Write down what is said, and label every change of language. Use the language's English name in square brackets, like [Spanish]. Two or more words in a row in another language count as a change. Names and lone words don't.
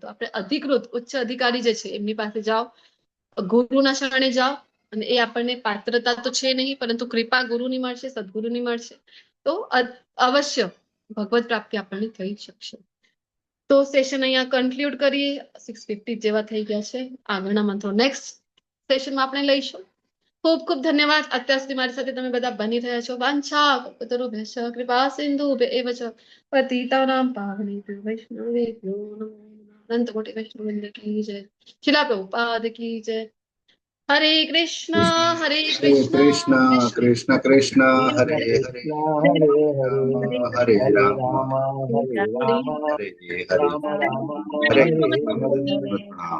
[Gujarati] તો આપણે અધિકૃત ઉચ્ચ અધિકારી જે છે એમની પાસે જાઓ, ગુરુના શરણે જાઓ, અને એ આપણને પાત્રતા તો છે નહીં પરંતુ કૃપા ગુરુની મળશે, સદગુરુની મળશે, તો અવશ્ય ભગવત પ્રાપ્તિ આપણને થઈ શકશે. તો સેશન અહીંયા કન્ક્લુડ કરીએ. 6:50 જેવા થઈ ગયા છે. આગળના મંત્રો નેક્સ્ટ સેશનમાં આપણે લઈશું. ખૂબ ખૂબ ધન્યવાદ. અત્યાર સુધી મારી સાથે તમે બધા બની રહ્યા છો. [Sanskrit] वांछा कल्पतरुभ्यश्च कृपा सिंधुभ्यैव च पतितानां पावनेभ्यो वैष्णवेभ्यो नमो नमः. [Hindi] अनंत कोटी वैष्णववृंद की जय. शिला प्रभुपाद की जय. હરે કૃષ્ણ હરે શ્રી કૃષ્ણ કૃષ્ણ કૃષ્ણ કૃષ્ણ હરે હરે, હરે રામ હરે હરે, પ્રણામ.